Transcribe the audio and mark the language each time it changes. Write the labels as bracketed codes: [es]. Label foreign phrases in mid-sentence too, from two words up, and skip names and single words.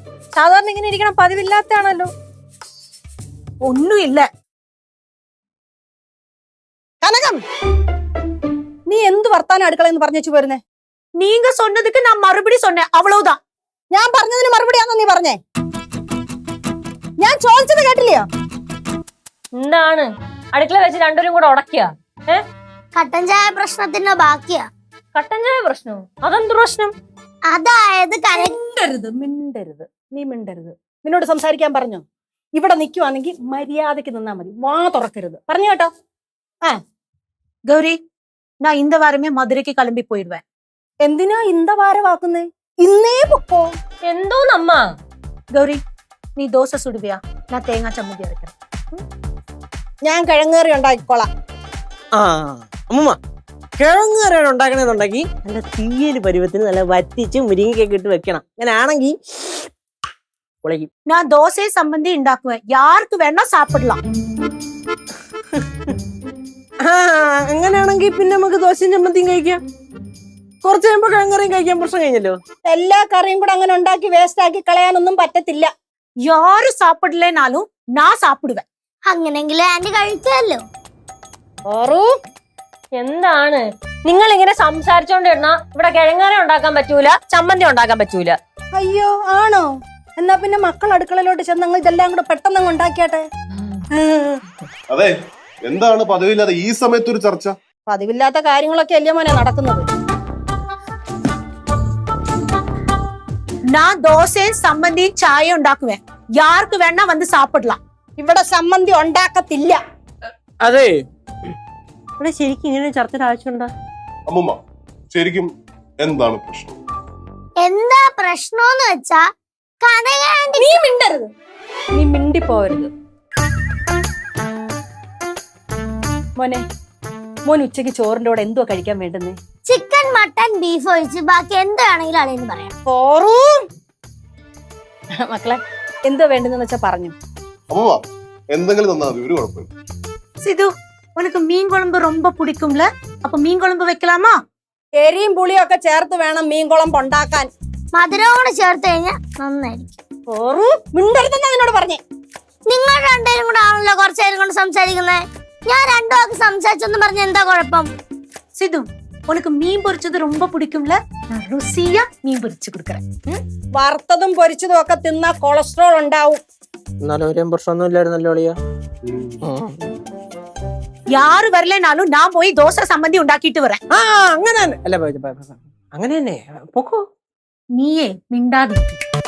[ml] സാധാരണ ഇങ്ങനെ ഇരിക്കണം പതിവില്ലാത്താണല്ലോ. [ta] ஒண்ணும் இல்ல, [ml] കനകം നീ എന്ത് വർത്താനം അടുക്കളയെന്ന് പറഞ്ഞു പോരുന്നേ? [ta] நீங்க சொன்னதுக்கு நான் மறுபடி சொன்னேன் அவ்வளவுதான். [ml] ഞാൻ പറഞ്ഞതിന് മറുപടിയാണോ നീ പറഞ്ഞേ? ഞാൻ ചോദിച്ചത് കേട്ടില്ലയോ? എന്താണ് അടുക്കള വെച്ച് രണ്ടുപേരും കൂടെ ഉടക്കിയ കട്ടൻ ചായ പ്രശ്നത്തിന്റെ ബാക്കിയാ. കട്ടൻ ചായ പ്രശ്നം? അതെന്ത് പ്രശ്നം? അതായത് മിണ്ടരുത് നീ മിണ്ടരുത്. നിന്നോട് സംസാരിക്കാൻ പറഞ്ഞോ? ഇവിടെ നിൽക്കുവാണെങ്കിൽ മര്യാദക്ക് നിന്നാ മതി, വാ തുറക്കരുത്. പറഞ്ഞു കേട്ടോ? [ta] கௌரி, நான் இந்த வாரமே மதுரைக்கு கிளம்பி போயிடுவேன். [ml] എന്തിനാ ഇന്ത വാരവാക്കുന്നേ? ഇന്നേ പൊക്കോ. എന്തോന്നമ്മ? [ta] கௌரி, நீ தோசை சுடுவியா? நான் தேங்காய் சம்மந்தி அரைக்கிறேன். [ml] ഞാൻ കിഴങ്ങേറി ഉണ്ടാക്കിക്കോളാം. ആ അമ്മൂമ്മ, കിഴങ്ങ് കറിയാണ് ഉണ്ടാക്കണെന്നുണ്ടെങ്കിൽ നല്ല തീയല് പരുവത്തിന് നല്ല വറ്റിച്ച് മുരിങ്ങയൊക്കെ ഇട്ട് വെക്കണം. അങ്ങനെ ആണെങ്കിൽ പൊളിക്കും. [ta] நான் தோசை சம்மந்தி ഉണ്ടാக்குவேன். யாருக்கு வேணா சாப்பிடலாம். [ml] ആ അങ്ങനെയാണെങ്കിൽ പിന്നെ നമുക്ക് ദോശയും ചമ്മന്തിയും കഴിക്കാം. കുറച്ച് കഴിയുമ്പോ കിഴങ്ങറിയും കഴിക്കാൻ പ്രശ്നം കഴിഞ്ഞല്ലോ. എല്ലാ കറിയും കൂടെ അങ്ങനെ ഉണ്ടാക്കി വേസ്റ്റ് ആക്കി കളയാനൊന്നും പറ്റത്തില്ല. [ta] யாரும் சாப்பிடலைனாலும் நான் சாப்பிடுவேன். [ml] അങ്ങനെങ്കിൽ ആന്റി കഴിക്കാമല്ലോ. എന്താണ് നിങ്ങൾ ഇങ്ങനെ സംസാരിച്ചോണ്ടിരുന്ന ഇവിടെ കിഴങ്ങാര ഉണ്ടാക്കാൻ പറ്റൂല, ചമ്മന്തി ഉണ്ടാക്കാൻ പറ്റൂല. അയ്യോ ആണോ? എന്നാ പിന്നെ മക്കൾ അടുക്കളയിലോട്ട് ചെന്നങ്ങൾ ഇതെല്ലാം കൂടെ പെട്ടെന്ന് ഉണ്ടാക്കിയാട്ടെ. അതെ, എന്താണ് പതിവില്ലാതെ ഈ സമയത്തൊരു ചർച്ച? പതിവില്ലാത്ത കാര്യങ്ങളൊക്കെ അല്ലേ മോനെ നടക്കുന്നത്. [ta] நான் தோசையும் சம்மந்தியும் சாயம் ഉണ്ടാക്കുவேன். யாருக்கு வேணா வந்து சாப்பிடலாம். [ml] ഇവിടെ സമ്മന്തി ഉണ്ടാക്കത്തില്ല. അതെ, ഇവിടെ ശരിക്കും ഇങ്ങനെ ചർച്ചയുടെ ആവശ്യമുണ്ടോ? അമ്മുമ്മ, ശരിക്കും എന്താണ് പ്രശ്നം? എന്താ പ്രശ്നമെന്ന് വെച്ചാ കനക ആന്റി നീ മിണ്ടരുത്, നീ മിണ്ടിപ്പോവരുത്. മോനെ, മോൻ ഉച്ചക്ക് ചോറിന്റെ കൂടെ എന്തോ കഴിക്കാൻ വേണ്ടുന്നേ? ചിക്കൻ മട്ടൻ ബീഫ് ഒഴിച്ച് ബാക്കി എന്താണെങ്കിലും അളിയെന്ന് പറയാം. മക്കളെ, എന്തോ വേണ്ടെന്ന് വെച്ചാ പറഞ്ഞു. അമ്മുമ്മ, എന്തെങ്കിലും തന്നാ മതി, ഒരു കുഴപ്പമില്ല. [ta] சிது, உனக்கு மீன் குழம்பு ரொம்ப பிடிக்கும்ல? அப்ப மீன் குழம்பு வைக்கலாமா? [ml] എരിയും പുളിയും ഒക്കെ ചേർത്ത് വേണം മീൻ കുഴമ്പ് ഉണ്ടാക്കാൻ. മധുരവും കൂടെ ചേർത്ത് കഴിഞ്ഞാൽ നന്നായിരിക്കും. മിണ്ടരുതെന്നാ നിന്നോട് പറഞ്ഞേ. നിങ്ങൾ രണ്ടുപേരും കൂടെ ആണല്ലോ കുറച്ചു നേരം കൊണ്ട് സംസാരിക്കുന്നത്. ഞാൻ രണ്ടു വാക്ക് സംസാരിച്ചെന്ന് പറഞ്ഞ എന്താ കുഴപ്പം? [ta] சிது, உனக்கு மீன் பொரிச்சது ரொம்ப பிடிக்கும்ல? நான் ருசியா மீன் பொரிச்சு கொடுக்கறேன். [ml] വറുത്തതും പൊരിച്ചതും ഒക്കെ തിന്നാ കൊളസ്ട്രോൾ ഉണ്ടാവും. എന്നാലും ഒരു പ്രശ്നമൊന്നും ഇല്ലായിരുന്നല്ലോ അളിയാ. [ta] யாரு வரலனாலும் நான் போய் தோசை சம்மந்தி ഉണ്ടാക്കിட்டு வரேன். [ml] ആ അങ്ങനെ തന്നെ അല്ല, അങ്ങനെ തന്നെ പൊക്കോ. [ta] நீயே மிண்டாதிருக்கு.